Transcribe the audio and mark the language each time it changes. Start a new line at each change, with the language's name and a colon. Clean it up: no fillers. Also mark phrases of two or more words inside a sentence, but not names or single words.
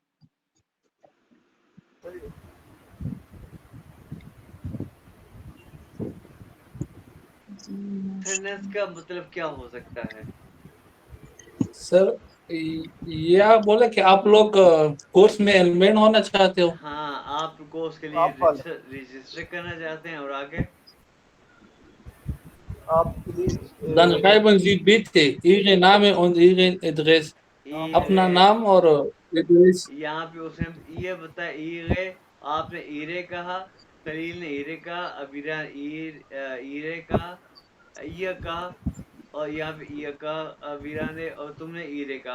Hindi: सेंटेंस का मतलब क्या हो सकता है? सर ये आप बोले कि आप लोग कोर्स में एनमेन होना चाहते हो। हाँ आपको उसके लिए आप वाला रजिस्टर करना चाहते हैं, और आगे आपके
German: Dann schreiben Sie bitte Ihre Name und Ihre Adresse.
Hindi: अपना ईरे, नाम और एड्रेस। यहाँ पे उसने ये बताया ईरे, आपने ईरे कहा, खलील ने ईरे कहा, अबीरा ईरे कहा, ये कहा, और यहाँ पे ये कहा अबीरा ने, और तुमने ईरे कहा।